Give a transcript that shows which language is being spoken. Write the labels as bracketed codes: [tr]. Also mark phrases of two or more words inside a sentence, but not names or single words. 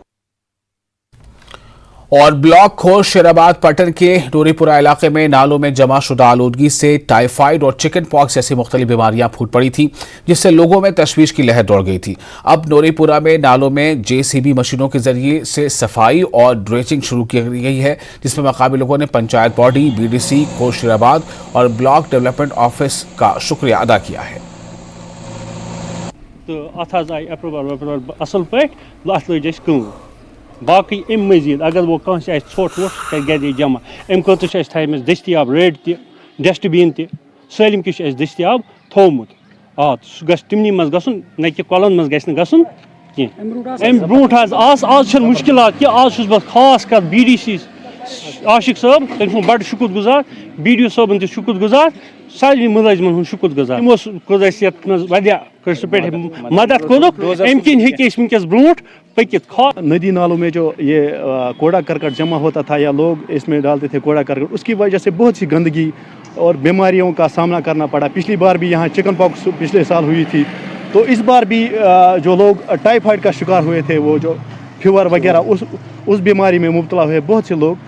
[ur] اور بلاک کھور شیراباد پٹن کے نوری پورہ علاقے میں نالوں میں جمع شدہ آلودگی سے ٹائیفائڈ اور [en] chicken pox [ur] جیسی مختلف بیماریاں پھوٹ پڑی تھی، جس سے لوگوں میں تشویش کی لہر دوڑ گئی تھی. اب نوری پورہ میں نالوں میں JCB مشینوں کے ذریعے سے صفائی اور ڈریچنگ شروع کی گئی ہے، جس میں مقامی لوگوں نے پنچایت باڈی، BDC کھور شیراباد اور بلاک ڈیولپمنٹ آفس کا شکریہ ادا کیا ہے. [ks] باقی ام مزید اگر وہ کانس ژھوٹ ووٹ کر گرِ جمع ام خٲطرٕ چھِ اَسہِ تھٲیمٕژ دٔستیاب ریڈ تہِ [en] dust bin [ks] تہِ سٲلِم کینٛہہ چھُ اَسہِ دٔستیاب تھوٚومُت سُہ گژھِ تِمنٕے منٛز گژھُن نہ کہِ کۄلَن منٛز گژھِ نہٕ گژھُن کینٛہہ اَمہِ برونٛٹھ حظ آز چھِنہٕ مُشکلات کینٛہہ آز چھُس بہٕ خاص کر BDC عاشق صٲب تٔمۍ سُنٛد بَڑٕ شُکُر گُزار BDO صٲبُن تہِ شُکُر گُزار سارنٕے مُلٲزمَن ہُنٛد شُکُر گُزار تِمو کوٚر اَسہِ یَتھ منٛز واریاہ قٕسطہٕ پٲٹھۍ مدد کوٚرُکھ اَمہِ کِنۍ ہیٚکہِ أسۍ وٕنکٮ۪س برونٛٹھ پٔکِتھ۔ [ur] ندی نالوں میں جو یہ کوڑا کرکٹ جمع ہوتا تھا یا لوگ اس میں ڈالتے تھے کوڑا کرکٹ، اس کی وجہ سے بہت سی گندگی اور بیماریوں کا سامنا کرنا پڑا۔ پچھلی بار بھی یہاں [en] chicken pox [ur] پچھلے سال ہوئی تھی، تو اس بار بھی جو لوگ ٹائیفائڈ کا شکار ہوئے تھے، وہ جو فیور وغیرہ اس بیماری میں مبتلا ہوئے بہت سے لوگ۔